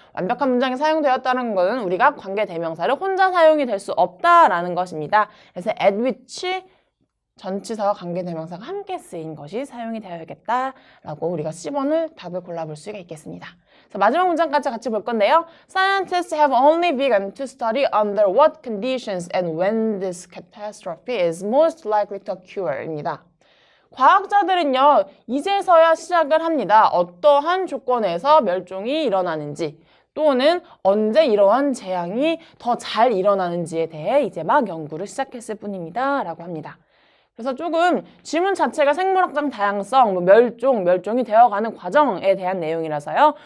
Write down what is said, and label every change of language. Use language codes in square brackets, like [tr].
[ko] 완벽한 문장이 사용되었다는 것은 우리가 관계대명사를 혼자 사용이 될 수 없다라는 것입니다. 그래서 at which 전치사와 관계대명사가 함께 쓰인 것이 사용이 되어야겠다라고 우리가 10번을 답을 골라볼 수가 있겠습니다. 그래서 마지막 문장까지 같이 볼 건데요. [en] Scientists have only begun to study under what conditions and when this catastrophe is most likely to occur [ko] 입니다. 과학자들은요, 이제서야 시작을 합니다. 어떠한 조건에서 멸종이 일어나는지 또는 언제 이러한 재앙이 더 잘 일어나는지에 대해 이제 막 연구를 시작했을 뿐입니다. 라고 합니다. 그래서 조금 지문 자체가 생물학적 다양성, 멸종이 되어가는 과정에 대한 내용이라서요.